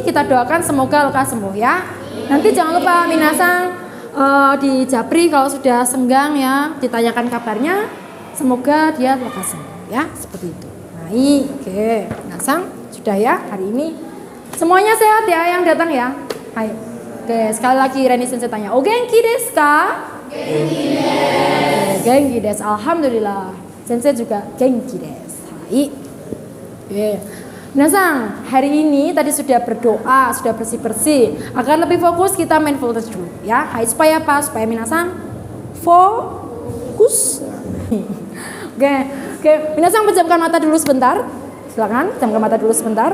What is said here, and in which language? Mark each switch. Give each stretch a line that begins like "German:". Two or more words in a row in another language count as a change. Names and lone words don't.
Indonesian: Kita doakan semoga lekas sembuh ya. Nanti jangan lupa minasang di Japri kalau sudah senggang ya, ditanyakan kabarnya. Semoga dia lekas sembuh ya, seperti itu. Baik, oke. Minasang sudah ya hari ini. Semuanya sehat ya yang datang ya. Hai. Oke, sekali lagi Reni Sensei tanya.
Japanese: お元気ですか？元気です.
Indonesian: Alhamdulillah. Sensei juga
Japanese: 元気です.
Indonesian: Hai. Oke. Minasang, hari ini tadi sudah berdoa, sudah bersih-bersih. Agar lebih fokus kita mindfulness dulu ya. Hai, supaya apa? Supaya minasang fokus. Oke. Minasang pejamkan mata dulu sebentar. Silakan, pejamkan mata dulu sebentar.